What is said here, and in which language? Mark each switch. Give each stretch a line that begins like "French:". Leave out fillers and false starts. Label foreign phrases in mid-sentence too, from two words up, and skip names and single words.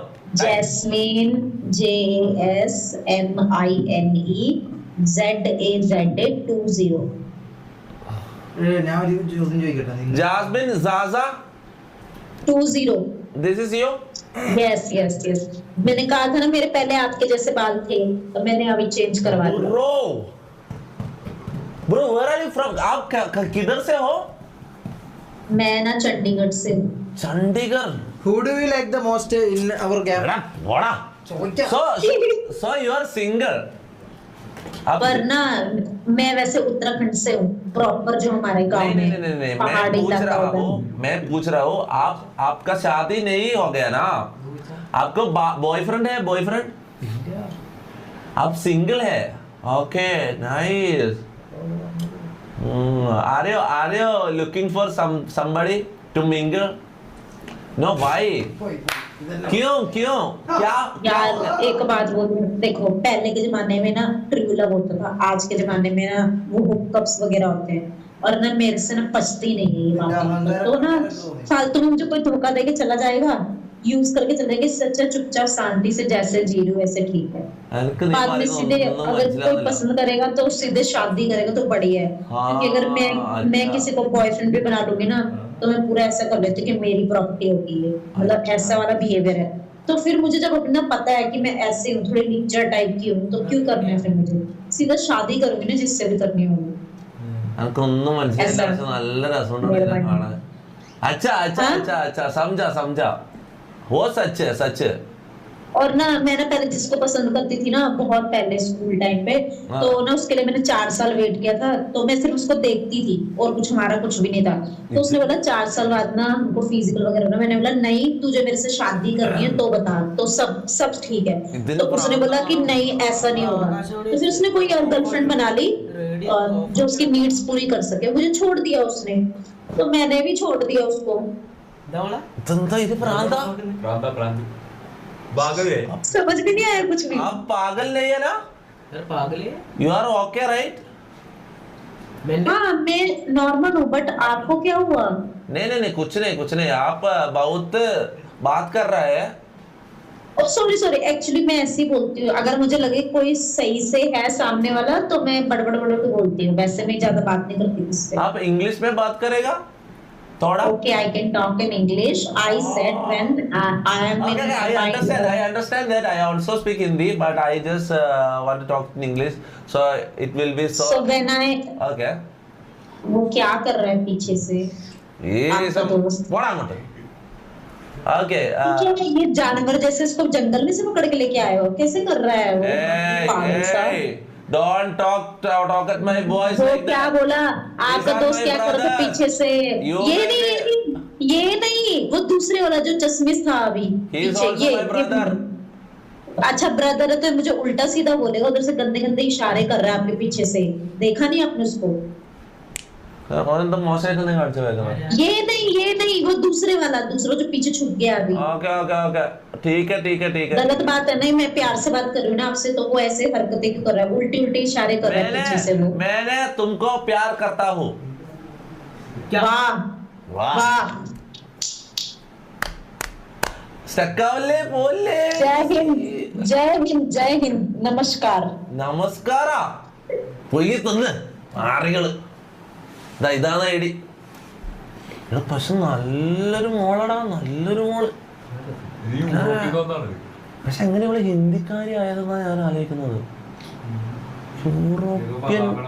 Hindi: जैस्मीन JSMINE ZAZA 20 Jasmine Zaza, 20।
English: this is you? yes yes yes.
Hindi: मैंने कहा था ना मेरे पहले आपके जैसे बाल थे, तो मैंने अभी चेंज करवा दिया।
English: Bro, where are you from?
Hindi: आप किधर से हो? मैं ना चंडीगढ़ से हूँ। चंडीगढ़।
English: Who do you like the most in our camp? बड़ा। So you are single?
Hindi: पर ना मैं वैसे उत्तराखंड से हूँ, प्रॉपर जो हमारे गांव में नहीं पहाड़ी इलाका होता है। मैं पूछ रहा हूँ आपका शादी नहीं हो गया ना? आपको बॉयफ्रेंड है? बॉयफ्रेंड? आप सिंगल है?
English: okay nice. Are you looking for somebody to mingle? No, why?
Hindi: क्यों क्या? यार एक बात बोलूं, देखो पहले के जमाने में ना
English: true love
Hindi: होता था, आज के जमाने में ना वो हुकअप्स वगैरह होते हैं। और ना मेरे से ना पछती नहीं है ये बात। तो ना फालतू में मुझे कोई धोखा देके चला जाएगा, यूज करके चले जाएंगे। सच्चा चुपचाप शांति से जैसे जी रही हूं वैसे ठीक है। बाद में सीधे अगर कोई पसंद करेगा तो सीधे शादी करेगा तो बढ़िया है। क्योंकि अगर मैं किसी को बॉयफ्रेंड भी बना लूंगी ना, तो मैं पूरा ऐसा कर लेती हूँ कि मेरी प्रॉपर्टी होगी ये, मतलब ऐसा वाला बिहेवियर है। तो फिर मुझे जब अपना पता है कि मैं ऐसे हूँ, थोड़ी नीचर टाइप की हूँ, तो क्यों करना है फिर मुझे? सीधा शादी करूंगी ना जिससे भी करनी होगी।
Malayalam: എനിക്കൊന്നും മനസ്സിലായില്ല, പക്ഷെ നല്ല രസമുണ്ട് കാണാൻ.
Hindi: अच्छा समझा वो सच है। और ना मैं ना पहले जिसको पसंद करती थी ना, बहुत पहले स्कूल टाइम पे, तो ना उसके लिए मैंने 4 साल वेट किया था। तो मैं सिर्फ उसको देखती थी और कुछ हमारा कुछ भी नहीं था। तो उसने बोला 4 साल बाद ना हमको फिजिकल वगैरह ना। मैंने बोला नहीं, तुझे मेरे से शादी करनी है तो बता। तो सब ठीक है। तो उसने बोला कि नहीं ऐसा नहीं होगा। तो फिर उसने कोई और गर्लफ्रेंड बना ली जो उसकी नीड्स पूरी कर सके। मुझे छोड़ दिया उसने, तो मैंने भी छोड़ दिया उसको।
Malayalam: ഇത് പ്രാന്താ?
Hindi: समझ में नहीं आया कुछ भी। आप पागल नहीं है ना? यार पागल है।
English: you are okay right?
Hindi: हाँ मैं नॉर्मल हूँ, बट आपको क्या हुआ? नहीं कुछ नहीं। आप बहुत बात कर रहे हैं। सॉरी एक्चुअली मैं ऐसे ही बोलती हूँ। अगर मुझे लगे कोई सही से है सामने वाला तो मैं बड़बड़ के बोलती हूँ। वैसे मैं ज्यादा बात नहीं करती किससे। आप इंग्लिश में बात करेगा थोड़ा?
English: Okay, I can talk in English. I said when I am in. Okay, I understand that. I also speak Hindi, but I just want to talk in English, so it will be so. So when I. Okay.
Hindi: वो क्या कर रहा है पीछे से? ये सब बड़ा मत। Okay. ये जानवर जैसे इसको जंगल में से पकड़ के लेके आए हो? कैसे कर रहा है वो? पागल सा।
English: Don't talk at my voice
Hindi: वो
English: like
Hindi: क्या
English: that.
Hindi: बोला? आपका दोस्त क्या कर रहा था पीछे से? ये नहीं, वो दूसरे वाला जो चश्मिश था अभी पीछे। ये अच्छा ब्रदर है तो मुझे उल्टा सीधा बोलेगा, उधर से गंदे इशारे कर रहा है आपके पीछे से। देखा नहीं आपने उसको? ये नहीं वो दूसरे वाला, दूसरा जो पीछे छुप गया अभी। ओके ठीक है। गलत बात है। नहीं मैं प्यार से बात कर रही हूँ ना आपसे, तो वो ऐसे हरकतें क्यों कर रहा है? उल्टे इशारे कर रहा है पीछे से वो। मैंने तुमको प्यार करता हूँ। वाह
Malayalam: സ്റ്റക്കാവല്ലേ പോലെ.
Hindi: जय हिंद नमस्कार.
Malayalam: നമസ്കാര പൊയ്യ തിന്ന് ആറികള്. ഇതാണ് ഐഡി. പക്ഷെ നല്ലൊരു മോളടാ, നല്ലൊരു മോള്. പക്ഷെ എങ്ങനെ ഇവിടെ ഹിന്ദിക്കാരി ആയതെന്നാ ഞാൻ ആലോചിക്കുന്നത്. യൂറോപ്യൻ.